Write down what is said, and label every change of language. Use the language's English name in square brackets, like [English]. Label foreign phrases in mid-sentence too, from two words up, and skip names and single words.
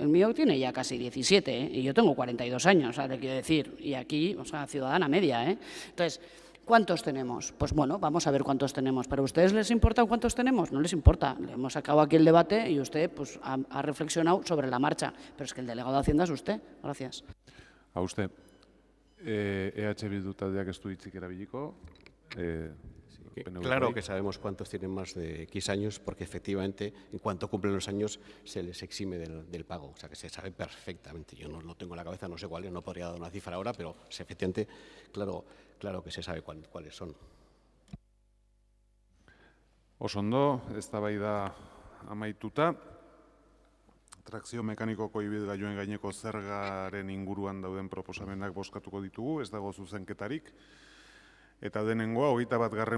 [Spanish] El mío tiene ya casi 17, y yo tengo 42 años, le quiero decir. Y aquí, o sea, ciudadana media, Entonces, ¿cuántos tenemos? Pues bueno, vamos a ver cuántos tenemos. ¿Pero a ustedes les importa cuántos tenemos? No les importa. Le hemos sacado aquí el debate y usted pues, ha reflexionado sobre la marcha. Pero es que el delegado de Hacienda es usted. Gracias. A usted. [Basque] EH Bildu taldeak ez du hitzik erabiliko. [Spanish] Claro que sabemos cuántos tienen más de X años, porque efectivamente, en cuanto cumplen los años, se les exime del pago. O sea, que se sabe perfectamente. Yo no lo tengo en la cabeza, no sé cuál es, no podría dar una cifra ahora, pero efectivamente, claro que se sabe cuáles son. [Basque] Oso ondo, eztabaida amaituta. Trakzio mekanikoko ibilgailuen gaineko zergaren inguruan dauden proposamenak bozkatuko ditugu, ez dago zuzenketarik. Eta denengoa, 21.